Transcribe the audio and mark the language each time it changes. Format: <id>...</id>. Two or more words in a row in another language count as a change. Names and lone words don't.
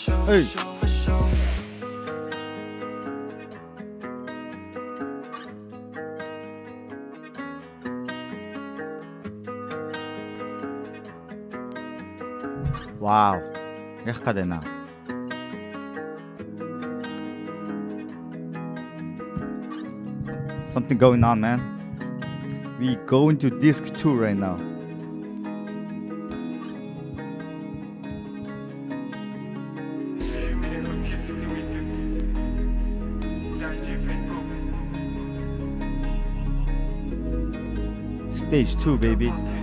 <en>Эй. for sure. Wow.</en> <mn>Ярих гээд байна.</mn> <en>Something going on, man. We going to disc 2 right now. Stage 2, baby.</en>